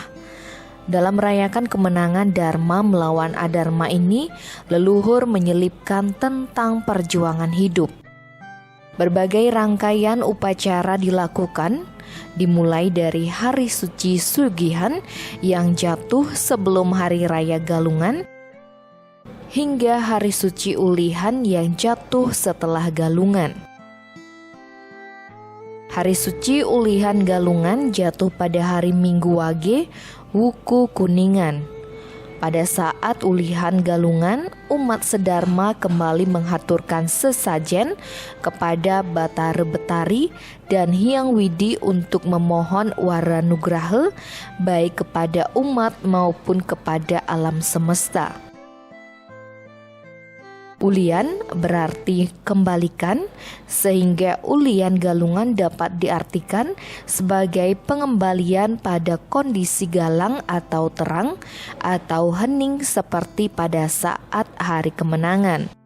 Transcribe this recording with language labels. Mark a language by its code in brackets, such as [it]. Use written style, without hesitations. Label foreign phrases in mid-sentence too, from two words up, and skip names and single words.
[id] Dalam merayakan kemenangan Dharma melawan Adharma ini, leluhur menyelipkan tentang perjuangan hidup. Berbagai rangkaian upacara dilakukan, dimulai dari hari suci Sugihan yang jatuh sebelum hari raya Galungan, hingga hari suci Ulihan yang jatuh setelah Galungan. Hari suci Ulihan Galungan jatuh pada hari Minggu Wage, Wuku Kuningan. Pada saat Ulihan Galungan, umat sedharma kembali menghaturkan sesajen kepada Batara Betari dan Hyang Widi untuk memohon waranugraha baik kepada umat maupun kepada alam semesta. Ulian berarti kembalikan, sehingga Ulian Galungan dapat diartikan sebagai pengembalian pada kondisi galang atau terang atau hening seperti pada saat hari kemenangan.